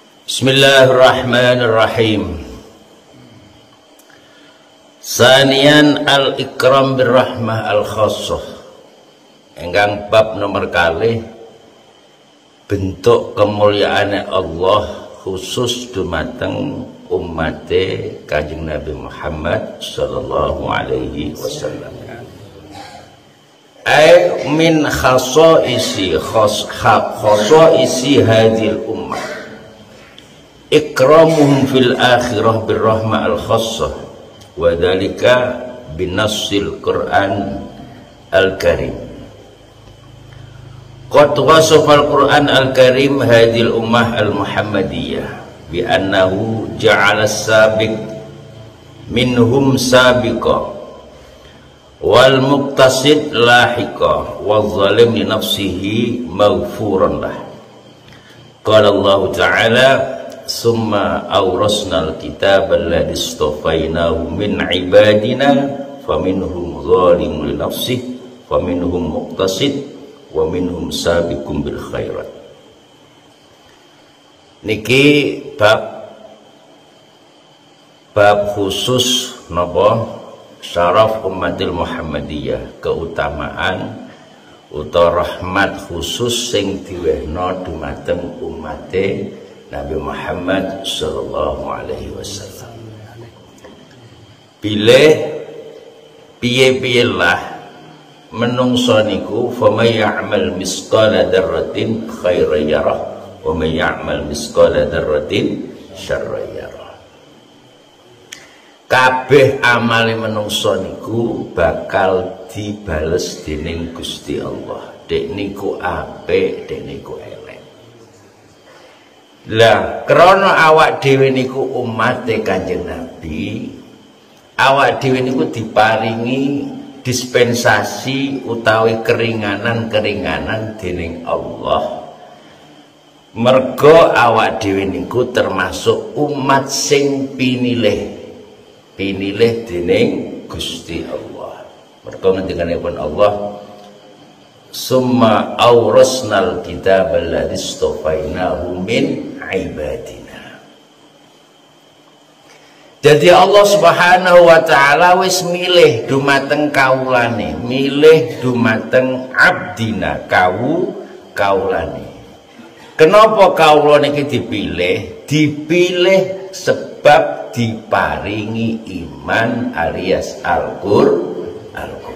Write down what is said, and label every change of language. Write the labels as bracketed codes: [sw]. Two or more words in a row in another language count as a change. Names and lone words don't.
[ar] بسم الله الرحمن الرحيم. ثانيا الإكرام بالرحمة الخاصة. [jv] Enggang bab nomor kalih bentuk kemuliaan Allah khusus dumateng ummate Kanjeng Nabi Muhammad [ar] صلى الله عليه وسلم. أي من خصائص هذه الأمة. إكرامهم في الآخرة بالرحمة الخاصة وذلك بنص القرآن الكريم. قد وصف القرآن الكريم هذه الأمة المحمدية بأنه جعل السابق منهم سابقا والمقتصد لاحقا والظالم لنفسه مغفورا له. قال الله تعالى ثم أورثنا الكتاب الذين اصطفينا من عبادنا فمنهم ظالم لنفسه فمنهم مقتصد ومنهم سابق بالخيرات. [jv] Niki bab khusus napa [ar] شرف الأمة المحمدية, [jv] keutamaan utawa rahmat khusus sing diwehna dumateng umate Nabi Muhammad [ar] صلى الله عليه وسلم. [jv] Piye-piye lah menungso niku [ar] فمن يعمل مثقال ذرة خيرا يره ومن يعمل مثقال ذرة شرا يره. [jv] Kabeh amale menungso niku bakal dibales dening Gusti Allah. Dek niku apik, dek niku elek. Lah krana awak dhewe niku umate Kanjeng Nabi, awak dhewe niku diparingi dispensasi utawi keringanan-keringanan dening Allah. Mergo awak dhewe niku termasuk umat sing pinilih dening Gusti Allah. Mergo ngendikanipun Allah, [ar] ثم أورثنا الكتاب الذين اصطفينا من عبادنا. [jv] Jadi [ar] الله سبحانه وتعالى [jv] wis milih dumateng kaulane, milih dumateng abdina, kaulane. Kenapa kaula niki dipilih? Dipilih sebab diparingi iman alias Al-Qur'an.